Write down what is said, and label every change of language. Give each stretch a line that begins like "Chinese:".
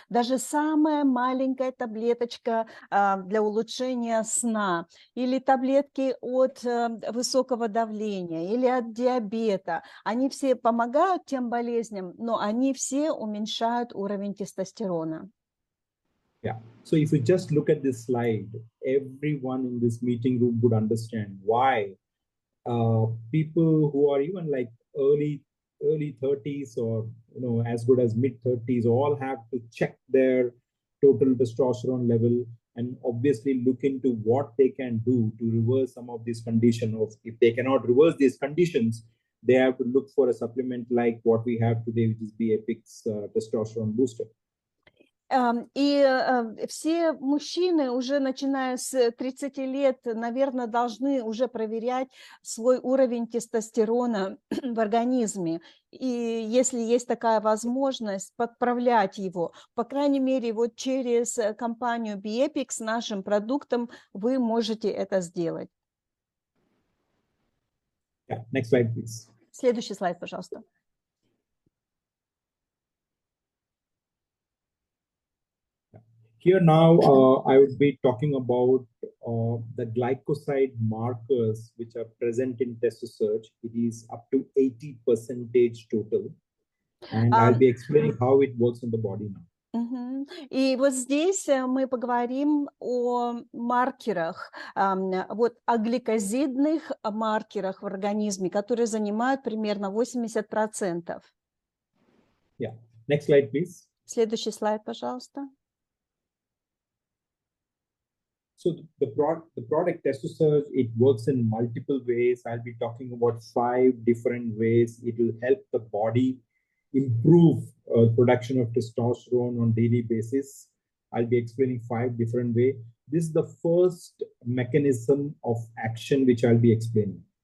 Russian: Даже самая маленькая таблеточка для улучшения сна или таблетки от высокого давления или от диабета, они все помогают тем болезням, но они все уменьшают уровень тестостерона.
English: Yeah. So if you just look at this slide, everyone in this meeting room would understand why people who are even like early 30s or as good as mid 30s all have to check their total testosterone level and obviously look into what they can do to reverse some of these conditions. If they cannot reverse these conditions, they have to look for a supplement like what we have today, which is BAPIC's testosterone booster.
Russian: И все мужчины уже начиная с 30 лет, наверное, должны уже проверять свой уровень тестостерона в организме. И если есть такая возможность, подправлять его, по крайней мере, вот через компанию BAPIC с нашим продуктом вы можете это сделать.
English: Yeah. Next slide, please.
Russian: Следующий слайд, пожалуйста.
English: Here now, I would be talking about the glycoside markers which are present in TestoSearch. It is up to 80% total. And I'll be explaining how it works in the body now.
Russian: И вот здесь мы поговорим о маркерах, вот о гликозидных маркерах в организме, которые занимают примерно 80%.
English: Yeah. Next slide, please.
Russian: Следующий слайд, пожалуйста.
English: So the product TestoSearch, it works in multiple ways. I'll be talking about 5 different ways. It will help the body improve production of testosterone on daily basis. I'll be explaining 5 different ways. This is the first mechanism of action which I'll be explaining.